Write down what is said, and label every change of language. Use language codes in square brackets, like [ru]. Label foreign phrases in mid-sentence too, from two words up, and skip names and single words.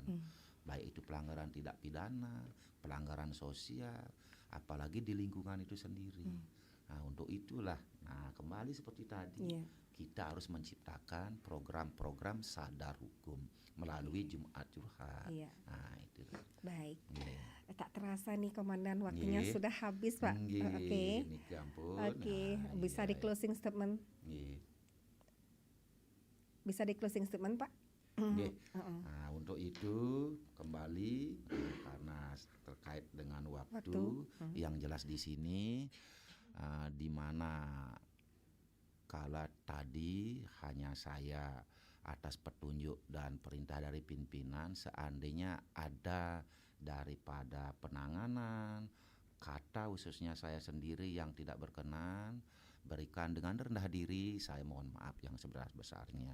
[id] Baik itu pelanggaran tidak pidana, pelanggaran sosial, apalagi di lingkungan itu sendiri. Nah, untuk itulah, kembali seperti tadi, Iya. kita harus menciptakan program-program sadar hukum melalui Jumat Curhat. Iya. Nah, itu. Baik. Nggih. Tak terasa nih Komandan, waktunya Nggih. sudah habis Pak. Nggih, Oke. [ban] niki ampun. [id] Oke, Nah, bisa iya, di [en] closing statement? [id] Nggih. Bisa di [en] closing statement [id] Pak? Nggih. Nah, untuk itu kembali karena terkait dengan waktu, yang jelas di sini di mana kala tadi hanya saya atas petunjuk dan perintah dari pimpinan, seandainya ada daripada penanganan, kata khususnya saya sendiri yang tidak berkenan, berikan dengan rendah diri, saya mohon maaf yang sebesar-besarnya.